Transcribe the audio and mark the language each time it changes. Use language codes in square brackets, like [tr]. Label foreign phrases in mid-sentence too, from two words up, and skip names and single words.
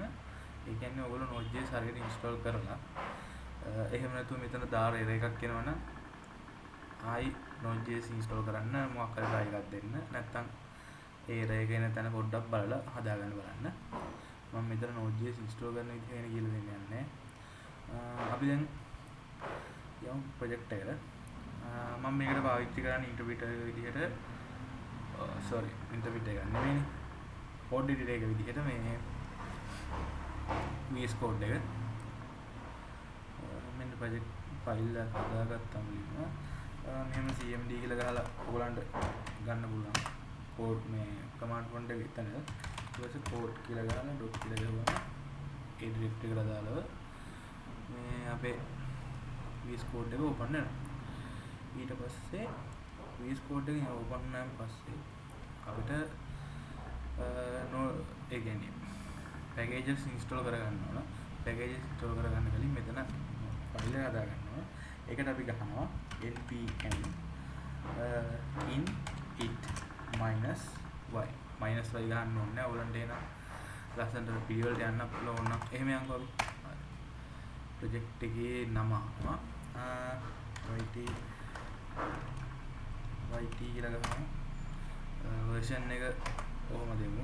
[si] ඒ කියන්නේ ඔයගොල්ලෝ Node.js හරියට install කරලා එහෙම නැතුව මෙතන දාර error එකක් එනවනම් ආයි Node.js install කරන්න මොකක් හරි try එකක් දෙන්න. නැත්නම් ඒ error එක එන තැන පොඩ්ඩක් බලලා හදාගන්න බලන්න. මම මෙතන Node.js install කරන විදිහ ගැන කියලා දෙන්න යන්නේ. අපි දැන් යමු project එකට. මම මේකට පාවිච්චි කරන්නේ interpreter විදිහට [en] sorry interpreter [si] එක නෙමෙයි. [en] code editor [si] එක විදිහට මේ VS Code එක මෙන්න [en] project file [si] එක හදාගත්තා මුලින්ම මෙහෙම cmd කියලා ගහලා ඔයගලන්ට ගන්න පුළුවන් code මේ [en] command prompt [si] එක එතන ඊට පස්සේ code කියලා ගහලා dot කියලා ගහුවම ඒ directory එකට දාලා මේ අපේ VS Code එක open වෙනවා. ඊට පස්සේ VS Code එකෙන් open වුණාන් පස්සේ අපිට ඒ කියන්නේ [en] packages install [si] කරගන්න ඕන. [en] packages install [si] කරගන්න කලින් මෙතන ෆයිල් එක හදා ගන්නවා. ඒකට අපි ගහනවා [en] npm in it -y -y [si] ගහන්න ඕනේ. ඔයගලන්ට එන ලස්සනට පිළිවෙලට යන්න පුළුවන් නම් එහෙම යන්කෝ අපි. project එකේ නම yt කියලා ගහනවා. version එක කොහොම දෙමු.